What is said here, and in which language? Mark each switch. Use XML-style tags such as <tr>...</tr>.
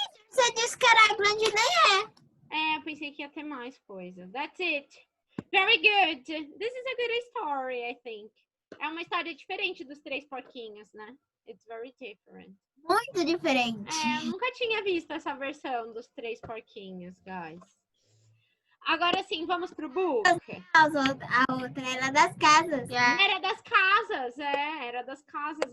<pt>Você disse que era grande, nem é. Eu pensei que ia ter mais coisa.</pt> <en>That's it. Very good. This is a good story, I think.</en> <pt>É uma história diferente dos Três Porquinhos, né?</pt> <en>It's very different.</en> <pt>Muito diferente. Eu nunca tinha visto essa versão dos Três Porquinhos, guys. Agora sim, vamos pro book. A outra era das casas. Era das casas, era das casas.</pt>